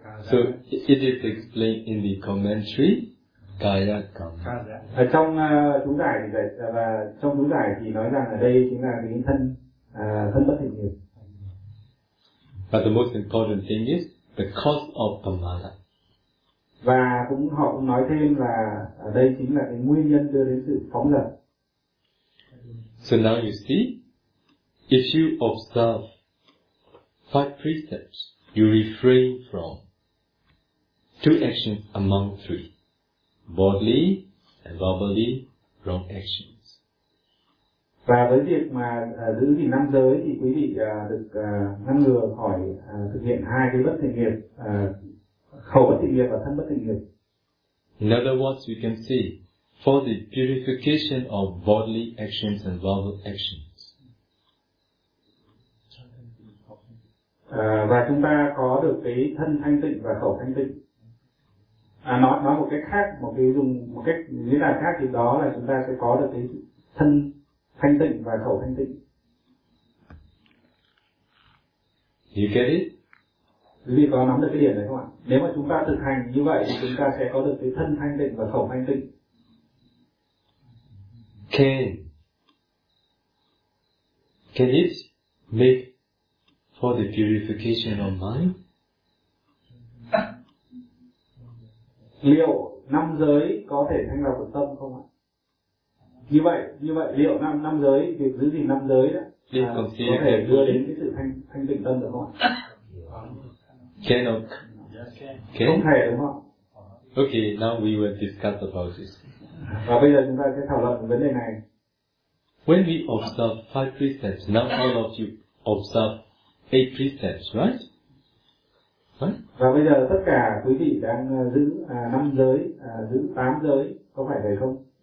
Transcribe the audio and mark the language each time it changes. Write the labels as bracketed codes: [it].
[en] So it is explained in the commentary, Kaya Kama. [vi] Trong chú giải thì vậy, và trong chú giải thì nói rằng ở đây chính là cái thân thân bất thiện nghiệp. [en] But the most important thing is the cause of pamada. [vi] Và cũng họ cũng nói thêm là ở đây chính là cái nguyên nhân đưa đến sự phóng dật. [en] So now you see, if you observe five precepts, you refrain from two actions among three, bodily and verbally wrong actions. [vi] Và với việc mà giữ gìn năm giới thì quý vị được ngăn ngừa khỏi thực hiện hai cái bất thiện nghiệp, khẩu bất thiện nghiệp và thân bất thiện nghiệp. [en] In other words, we can see, for the purification of bodily actions and verbal actions. [vi] Và chúng ta có được cái thân thanh tịnh và khẩu thanh tịnh. Nói một cách khác, một cách nghĩa là khác thì đó là chúng ta sẽ có được cái thân thanh tịnh và khẩu thanh tịnh. [en] You get it? [vi] Quý vị có nắm được cái điểm này không ạ? Nếu mà chúng ta thực hành như vậy thì chúng ta sẽ có được cái thân thanh tịnh và khẩu thanh tịnh. [en] Can it make for the purification of mind? [vi] Liệu năm giới có thể thanh lọc được tâm không ạ? Như vậy liệu năm giới, việc giữ gìn năm giới đó có thể đưa đến cái sự thanh tịnh tâm được không ạ? [en] Can. [vi] Không thể đúng không? [en] Okay, now we will discuss about this. [vi] Và bây giờ chúng ta sẽ thảo luận về vấn đề này. [en] When we observe five precepts, now all of you observe eight precepts, right? [vi] Và bây giờ tất cả quý vị đang giữ năm giới, giữ tám giới, có phải vậy không?